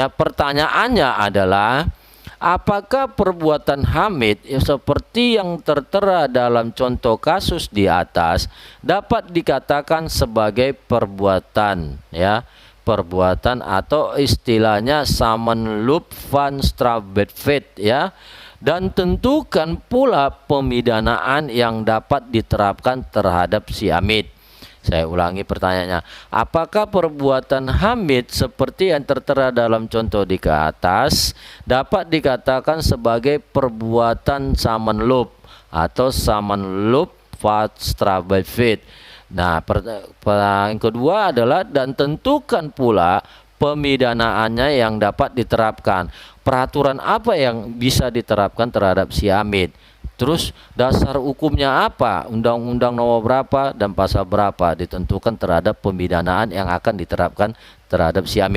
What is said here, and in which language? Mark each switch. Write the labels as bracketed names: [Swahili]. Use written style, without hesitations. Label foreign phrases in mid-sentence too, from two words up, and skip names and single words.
[Indonesian] Pertanyaannya adalah, apakah perbuatan Hamid seperti yang tertera dalam contoh kasus di atas dapat dikatakan sebagai perbuatan, ya, perbuatan atau istilahnya [Dutch] summon loop van Strafbedfeit, [Indonesian] ya. Dan tentukan pula pemidanaan yang dapat diterapkan terhadap si Hamid. Saya ulangi pertanyaannya, apakah perbuatan Hamid seperti yang tertera dalam contoh di atas dapat dikatakan sebagai perbuatan [Dutch] summon loop [Indonesian] atau [Dutch] summon loop van Strafbedfeit? [Indonesian] Nah, yang kedua adalah dan tentukan pula pemidanaannya yang dapat diterapkan. Peraturan apa yang bisa diterapkan terhadap si Hamid? Terus dasar hukumnya apa? Undang-undang nomor berapa dan pasal berapa ditentukan terhadap pemidanaan yang akan diterapkan terhadap si Hamid.